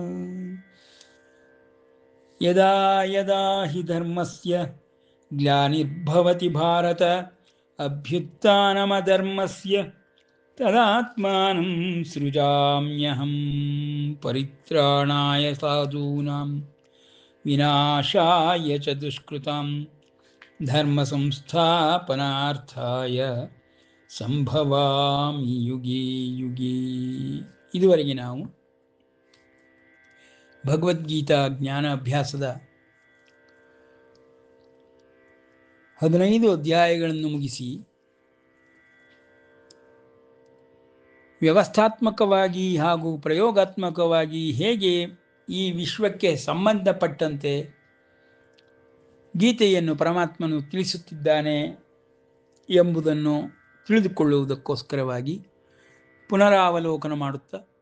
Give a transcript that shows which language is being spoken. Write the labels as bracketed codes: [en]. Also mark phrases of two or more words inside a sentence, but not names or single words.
[sa] ಯದಾ ಯದಾ ಹಿ ಧರ್ಮಸ್ಯ ಗ್ಲಾನಿರ್ಭವತಿ ಭಾರತ ಅಭ್ಯುತ್ಥಾನಮಧರ್ಮಸ್ಯ ತದಾತ್ಮಾನಂ ಸೃಜಾಮ್ಯಹಂ. ಪರಿತ್ರಾಣಾಯ ಸಾಧೂನಾಂ ವಿನಾಶಾಯ ಚ ದುಷ್ಕೃತಾಂ ಧರ್ಮ ಸಂಸ್ಥಾಪನಾರ್ಥಾಯ ಸಂಭವಾಮಿ ಯುಗೇ ಯುಗೇ. [kn] ಇದುವರೆಗೆ ನಾವು ಭಗವದ್ಗೀತಾ ಜ್ಞಾನ ಅಭ್ಯಾಸದ 15 ಅಧ್ಯಾಯಗಳನ್ನು ಮುಗಿಸಿ ವ್ಯವಸ್ಥಾತ್ಮಕವಾಗಿ ಹಾಗೂ ಪ್ರಯೋಗಾತ್ಮಕವಾಗಿ ಹೇಗೆ ಈ ವಿಶ್ವಕ್ಕೆ ಸಂಬಂಧಪಟ್ಟಂತೆ ಗೀತೆಯನ್ನು ಪರಮಾತ್ಮನು ತಿಳಿಸುತ್ತಿದ್ದಾನೆ ಎಂಬುದನ್ನು ತಿಳಿದುಕೊಳ್ಳುವುದಕ್ಕೋಸ್ಕರವಾಗಿ ಪುನರಾವಲೋಕನ ಮಾಡುತ್ತಾ